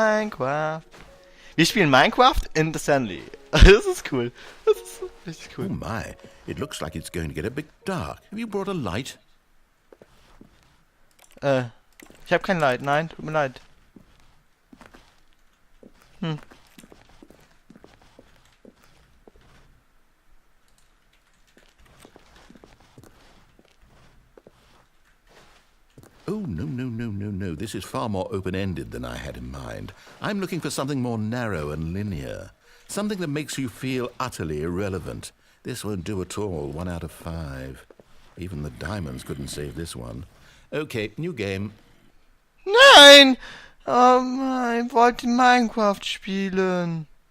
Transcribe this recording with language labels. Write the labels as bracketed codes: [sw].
[de] Wir spielen Minecraft [en] in the [de] Stanley. Das ist cool. Das ist richtig cool. [en] Oh my, it looks like it's going to get a bit dark. Have you brought a light? [de] Ich habe kein Light. Nein, tut mir leid. [en] Oh, no. This is far more open-ended than I had in mind. I'm looking for something more narrow and linear. Something that makes you feel utterly irrelevant. This won't do at all. 1 out of 5. Even the diamonds couldn't save this one. Okay, new game. [de] Nein! Ich wollte Minecraft spielen.